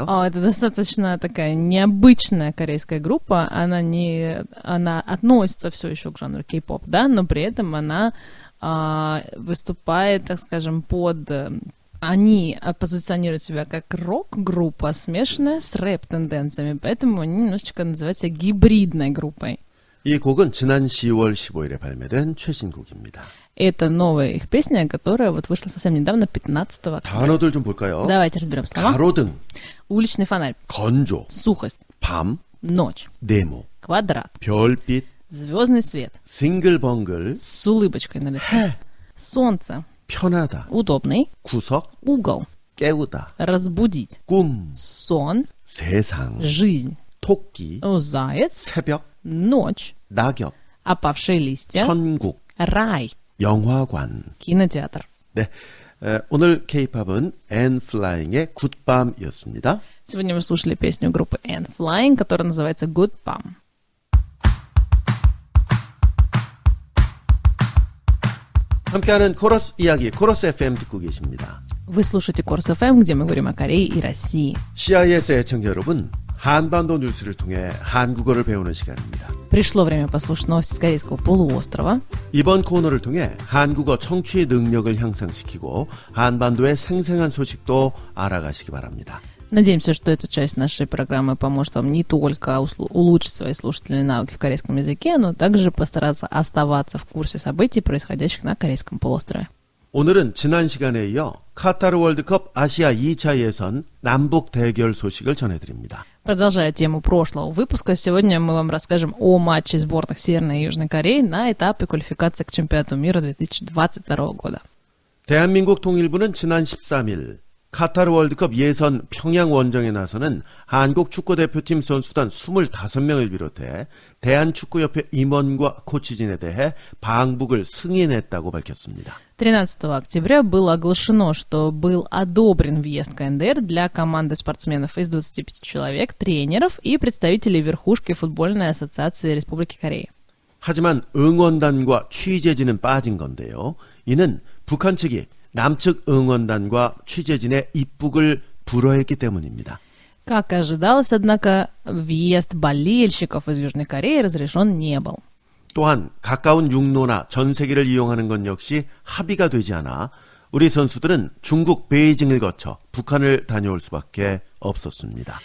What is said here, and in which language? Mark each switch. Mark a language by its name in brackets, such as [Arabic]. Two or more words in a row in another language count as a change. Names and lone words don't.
[Russian] Это достаточно такая необычная корейская группа. Она относится все еще к жанру кей-поп, да, но при этом она выступает, так скажем, они позиционируют себя как рок-группа, смешанная с рэп-тенденциями, поэтому они немножечко называются гибридной группой. [Korean] 이 곡은 지난 10월 15일에 발매된 최신 곡입니다. [Russian] Это новая их песня, которая вот вышла совсем недавно, 15 октября. [Korean] 단어들 좀 볼까요? [Russian] Давайте разберем слова. [Korean] 가로등, [Russian] Уличный фонарь, [Korean] 건조, [Russian] сухость, [Korean] 밤, [Russian] ночь, [Korean] 네모, [Russian] квадрат, [Korean] 별빛, [Russian] звездный свет, [Korean] 싱글벙글, [Russian] с улыбочкой на лице, солнце, [Korean] 편하다, [Russian] удобный, [Korean] 구석, [Russian] угол, [Korean] 깨우다, [Russian] разбудить, [Korean] 꿈, [Russian] сон, [Korean] 세상, [Russian] жизнь, [Korean] 토끼, [Russian] заяц, [Korean] 새벽, [Russian] ночь, [Korean] 낙엽, [Russian] опавшие листья, [Korean] 천국, [Russian] рай, [Korean] 영화관. [Russian] кинотеатр. [Korean] 네, 오늘 K-팝은 Anne Flying의 굿밤이었습니다. [Russian] Сегодня мы слушали песню группы Anne Flying, которая называется Good Bum. [Korean] 함께하는 코러스 이야기, 코러스 FM 듣고 계십니다. [Russian] Вы слушаете Корс FM, где мы говорим о Корее и России. [Korean] CIS의 애청자 여러분, 한반도 뉴스를 통해 한국어를 배우는 시간입니다. [Russian] Пришло время послушать новости с Корейского полуострова. [Korean] 이번 코너를 통해 한국어 청취 능력을 향상시키고 한반도의 생생한 소식도 알아가시기 바랍니다. [Russian] Надеемся, что эта часть нашей программы поможет вам не только улучшить свои слушательные навыки в корейском языке, но также постараться оставаться в курсе событий, происходящих на Корейском полуострове. [Korean] 오늘은 지난 시간에 이어 카타르 월드컵 아시아 2차 예선 남북 대결 소식을 전해드립니다. [Russian] Продолжая тему прошлого выпуска, сегодня мы вам расскажем о матче сборных Северной и Южной Кореи на этапе квалификации к чемпионату мира 2022 года. [Korean] 대한민국 통일부는 지난 13일 카타르 월드컵 예선 평양 원정에 나서는 한국 축구대표팀 선수단 25명을 비롯해 대한축구협회 임원과 코치진에 대해 방북을 승인했다고 밝혔습니다. [Russian] 13 октября было оглашено, что был одобрен въезд КНДР для команды спортсменов из 25 человек, тренеров и представителей верхушки футбольной ассоциации Республики Корея. [Korean] 하지만 응원단과 취재진은 빠진 건데요. 이는 북한 측이 남측 응원단과 취재진의 입국을 불허했기 때문입니다. [Russian] Как ожидалось, однако, въезд болельщиков из Южной Кореи разрешен не был. [Korean] 또한 가까운 육로나 전세기를 이용하는 건 역시 합의가 되지 않아 우리 선수들은 중국 베이징을 거쳐 북한을 다녀올 수밖에 없었습니다.